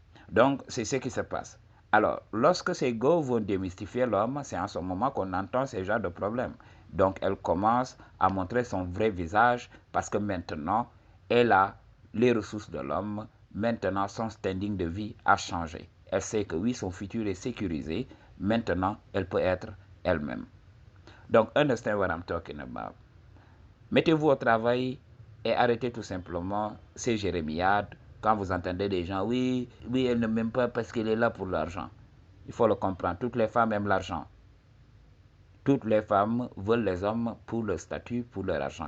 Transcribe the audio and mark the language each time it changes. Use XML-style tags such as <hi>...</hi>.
<fr>Donc, c'est ce qui se passe. Alors, lorsque ces go vont démystifier l'homme, c'est en ce moment qu'on entend ce genre de problème. Donc, elle commence à montrer son vrai visage parce que maintenant, elle a les ressources de l'homme. Maintenant, son standing de vie a changé. Elle sait que oui, son futur est sécurisé. Maintenant, elle peut être elle-même.</fr> <en>Donc, understand what I'm talking about.</en> <fr>Mettez-vous au travail et arrêtez tout simplement ces jérémiades. Quand vous entendez des gens, oui, elle ne m'aime pas parce qu'elle est là pour l'argent. Il faut le comprendre. Toutes les femmes aiment l'argent. Toutes les femmes veulent les hommes pour leur statut, pour leur argent.</fr>